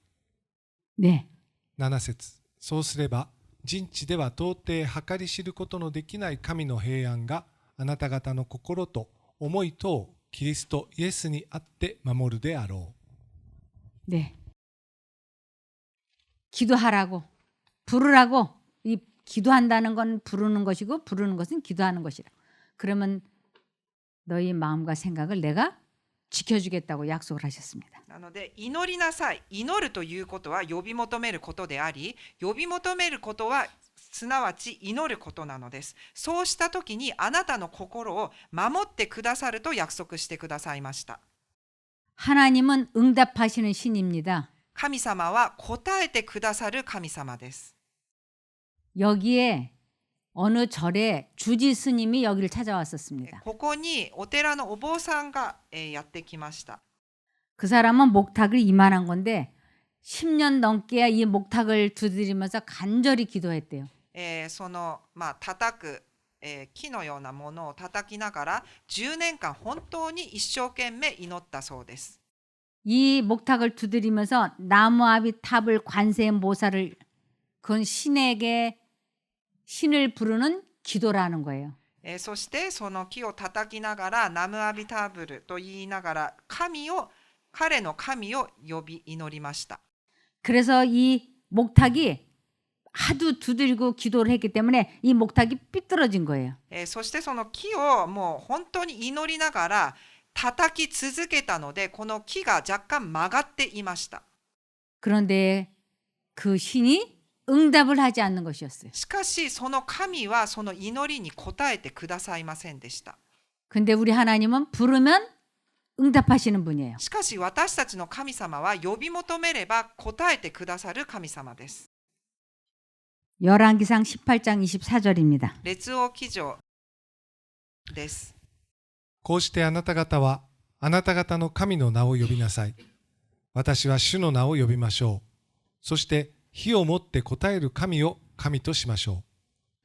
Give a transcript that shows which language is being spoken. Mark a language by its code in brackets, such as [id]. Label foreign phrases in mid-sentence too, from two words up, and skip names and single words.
[ko] 네. [ja] 7節。そうすれば、人知では到底計り知ることのできない神の平安があなた方の心と思いとをキリストイエスにあって守るであろう。 [ko] 네. 기도하라고 부르라고. 이 기도한다는 건 부르는 것이고 부르는 것은 기도하는 것이라. 그러면 너희 마음과 생각을 내가 지켜주겠다고 약속을 하셨습니다. [ja] なので祈りなさい。祈るということは呼び求めることであり、呼び求めることはすなわち祈ることなのです。そうした時にあなたの心を守ってくださると約束してくださいました。 [ko] 하나님은 응답하시는 신입니다. [ja] 神様は答えてくださる神様です。 [ko] 여기에 어느 절에 주지 스님이 여기를 찾아왔었습니다. [ja] ここにお寺のお坊さんがやってきました。 [ko] 그 사람은 목탁을 이만한 건데 10년 넘게 이 목탁을 두드리면서 간절히 기도했대요. [ja] その叩く木のようなものを叩きながら10年間本当に一生懸命祈ったそうです。 [ko] 이 목탁을 두드리면서 나무아비 탑을 관세음보살을 그건 신에게 신을 부르는 기도라는 거예요. [ja] そしてその木を叩きながらナムアビタブルと言いながら彼の神を呼び祈りました。 [ko] 그래서 이 목탁이 하도 두드리고 기도를 했기 때문에 이 목탁이 삐뚤어진 거예요. [ja] そしてその木をもう本当に祈りながら叩き続けたのでこの木が若干曲がっていました。 [ko] 그런데 그 신이 응답을 하지 않는 것이었어요. [ja] しかしその神はその祈りに応えてくださいませんでした。 [ko] 근데 우리 하나님은 부르면 응답하시는 분이에요. [ja] しかし私たちの神様は呼び求めれば答えてくださる神様です。 [ko] 열왕기상 18장 24절입니다. [ja] 列王記上です。こうしてあなた方はあなた方の神の名を呼びなさい。私は主の名を呼びましょう。そして火をもって答える神を神としましょう。